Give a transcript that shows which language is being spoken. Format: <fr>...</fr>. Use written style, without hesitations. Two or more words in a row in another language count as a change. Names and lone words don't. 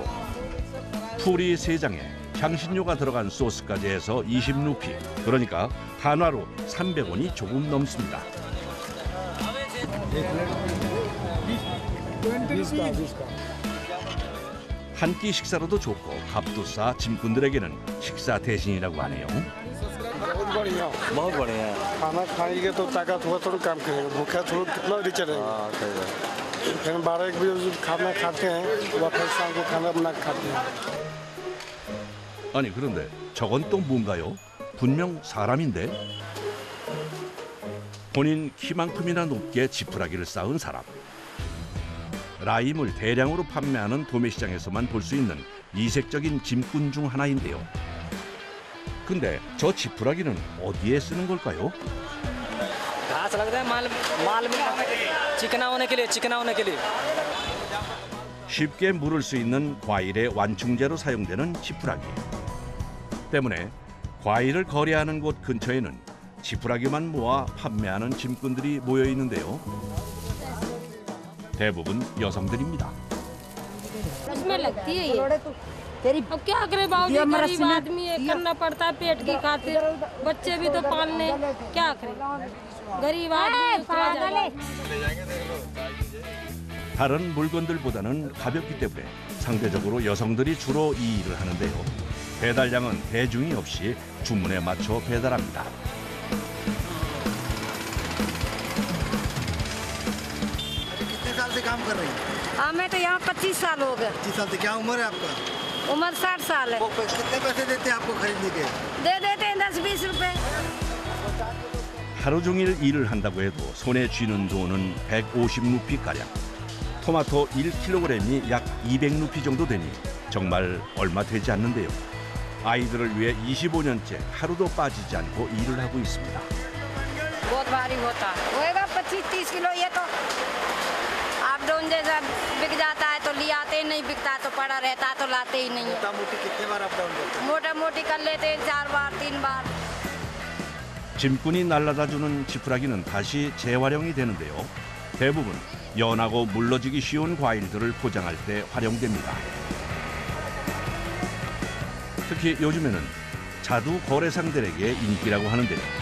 <ko>푸리 3장에 향신료가 들어간 소스까지 해서 20루피, 그러니까 한화로 300원이 조금 넘습니다. 한 끼 식사로도 좋고 값도 싸 짐꾼들에게는 식사 대신이라고 하네요.</ko> <hi>बहुत बढ़िया बहुत बढ़िया खाना खाएंगे तो ताकत हुआ थोड़ा काम करेगा भूखा थोड़ा कितना देर चलेगा फिर 12-1 बजे खाना खाते हैं फिर शाम को खाना बना के खाते हैं</hi> <ko>아니 그런데 저건 또 뭔가요? 분명 사람인데? 본인 키만큼이나 높게 지푸라기를 쌓은 사람. 라임을 대량으로 판매하는 도매시장에서만 볼 수 있는 이색적인 짐꾼 중 하나인데요. 근데 저 지푸라기는 어디에 쓰는 걸까요?</ko> <hi>घास लगता है माल में चिकना होने के लिए</hi> <ko>쉽게 물을 수 있는 과일의 완충제로 사용되는 지푸라기. 때문에 과일을 거래하는 곳 근처에는 지푸라기만 모아 판매하는 짐꾼들이 모여 있는데요. 대부분 여성들입니다.</ko> <hi>इसमें लगती है ये अब क्या करे बाबू जी गरीब आदमी है करना पड़ता है पेट की खातिर बच्चे भी तो पालने क्या करे गरीब आदमी</hi> <ko>다른 물건들보다는 가볍기 때문에 상대적으로 여성들이 주로 이 일을 하는데요. 배달량은 대중이 없이 주문에 맞춰 배달합니다.</ko> <hi>कितने साल से काम कर रही हैं? हमें तो यहाँ 25 साल हो गए 25 साल से क्या उम्र है आपका? उम्र 60 साल है कितने पैसे देते हैं आपको खरीदने के? दे देते हैं 10-20 रुपए</hi> <ko>하루 종일 일을 한다고 해도 손에 쥐는 돈은 150루피가량. 토마토 1kg이 약 200루피 정도 되니 정말 얼마 되지 않는데요. 아이들을 위해 25년째 하루도 빠지지 않고 일을 하고 있습니다.</ko> <hi>बहुत भारी होता है होएगा 25-30 किलो ये तो आप डोन जैसा बिक जाता है तो ले आते ही नहीं बिकता तो पड़ा रहता है तो लाते ही नहीं मोटा मोटी कितने बार</hi> <en>up down</en> <hi>करते हैं? मोटा मोटी कर लेते हैं 4 बार 3 बार</hi> <ko>짐꾼이 날라다주는 지푸라기는 다시 재활용이 되는데요. 대부분 연하고 물러지기 쉬운 과일들을 포장할 때 활용됩니다. 특히 요즘에는 자두 거래상들에게 인기라고 하는데요.</ko>